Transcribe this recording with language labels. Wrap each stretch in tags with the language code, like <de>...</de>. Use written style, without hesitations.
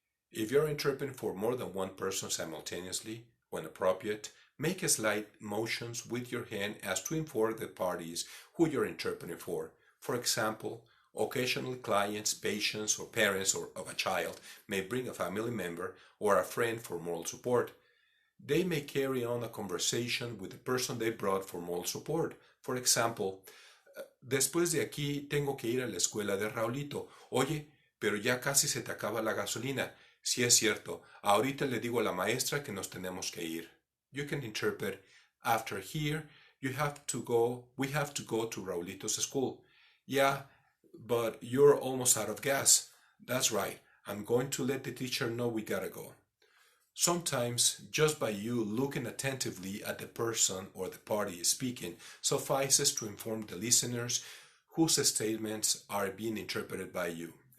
<en>If you're interpreting for more than one person simultaneously, when appropriate, make slight motions with your hand as to inform the parties who you're interpreting for. For example, occasionally clients, patients, or parents of a child may bring a family member or a friend for moral support. They may carry on a conversation with the person they brought for moral support. For example,</en> <es>después de aquí tengo que ir a la escuela de Raulito. Oye, pero ya casi se te acaba la gasolina. Sí es cierto, ahorita le digo a la maestra que nos tenemos que ir.</es> <en>You can interpret, after here, we have to go to Raulito's school. Yeah, but you're almost out of gas. That's right, I'm going to let the teacher know we gotta go. Sometimes, just by you looking attentively at the person or the party speaking suffices to inform the listeners whose statements are being interpreted by you.</en>